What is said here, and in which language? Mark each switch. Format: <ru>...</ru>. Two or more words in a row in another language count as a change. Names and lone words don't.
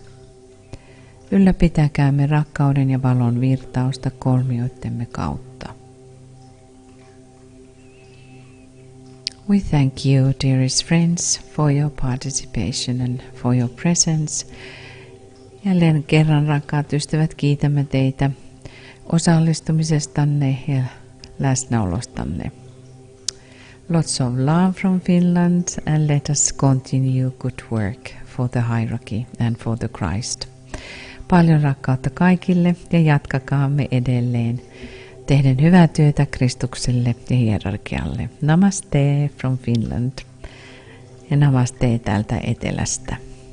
<fi>Ylläpitäkäämme rakkauden ja valon virtausta kolmioittemme kautta.</fi> <en>We thank you, dearest friends, for your participation and for your presence.</en> <fi>Jälleen kerran, rakkaat ystävät, kiitämme teitä osallistumisestanne ja läsnäolostanne.</fi> <en>Lots of love from Finland, and let us continue good work for the hierarchy and for the Christ.</en> <fi>Paljon rakkautta kaikille ja jatkakaamme edelleen tehden hyvää työtä Kristukselle ja hierarkialle.</fi> <en>Namaste from Finland</en> <fi>ja namaste täältä etelästä.</fi>